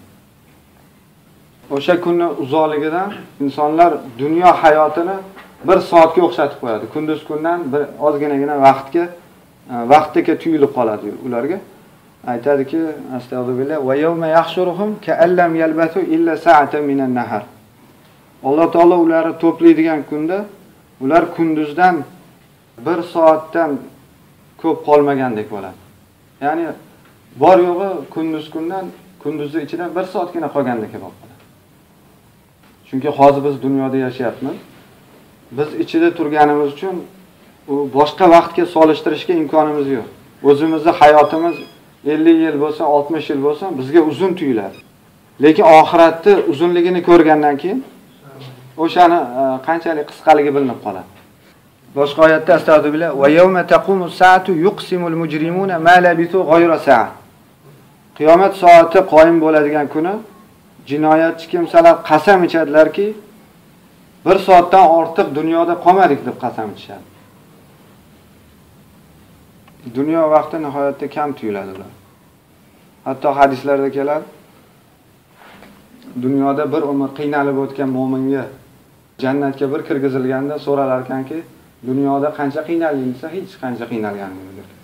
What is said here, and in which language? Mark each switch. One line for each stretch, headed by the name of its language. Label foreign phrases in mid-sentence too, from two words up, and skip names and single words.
Uzbek: O'sha kunning uzoqligidan insonlar dunyo hayotini bir soatga o'xshatib qo'yadi. Kunduz kundan bir ozginagina vaqtga tuyulib qoladi ularga.
Arabic: Aytadiki, أستغفر الله ويوم يحشرهم كأن لم يلبثوا إلا ساعة من النهار.
Uzbek: Alloh taolo ularni to'playdigan kunda ular kunduzdan bir soatdan ko'p qolmagandek bo'ladi. Ya'ni bor yo'g'i kunduzning ichidan bir soatgina qolgandek bo'ladi. Chunki hozir biz dunyoda yashayapmiz. Biz ichida turganimiz uchun u boshqa vaqtga solishtirishga imkonimiz yo'q. O'zimizning hayotimiz 50 yil bo'lsa, 60 yil bo'lsa, bizga uzun tuyuladi. Lekin oxiratni uzunligini ko'rgandan keyin o'shani qanchalik qisqaligi bilinib qoladi. Boshqa oyatda
Arabic: أستغفر الله ويوم تقوم الساعة يقسم المجرمون ما لبثوا غير ساعة.
Uzbek: Qiyomat soati qoyim bo'ladigan kuni jinoyatchi kimsalar qasam ichadilarki, bir soatdan ortiq dunyoda qolmadik deb qasam ichishadi. Dunyo vaqti nihoyatda kam tuyuladi ular. Hatto hadislarda keladi, dunyoda bir umr qiynalib o'tgan mo'minga jannatga bir kirgizilganda so'ralar ekanki, dunyoda qancha qiynalding desa, hech qancha qiynalganligini.